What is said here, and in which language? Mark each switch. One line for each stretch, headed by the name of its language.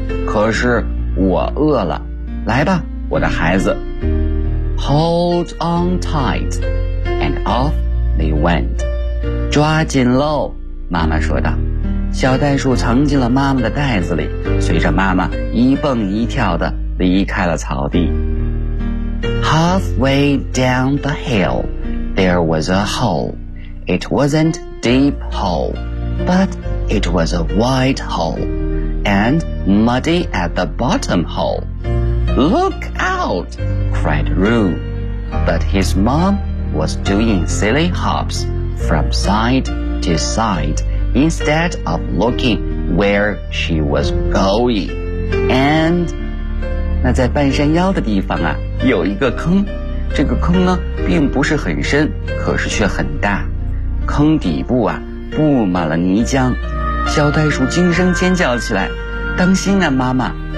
Chinese: 可是我饿了，来吧，我的孩子。
English: Hold on tight, and off they went.
Chinese: 抓紧喽，妈妈说道。小袋鼠藏进了妈妈的袋子里，随着妈妈一蹦一跳地离开了草地。
English: Halfway down the hill, there was a hole. It wasn't deep hole, but it was a wide hole, and muddy at the bottom hole. Look out, cried Roo. But his mom was doing silly hops from side to side instead of looking where she was going.
Chinese: And 那在半山腰的地方啊，有一个坑，这个坑呢并不是很深，可是却很大。坑底部啊布满了泥浆，小袋鼠惊声尖叫起来，当心啊妈妈。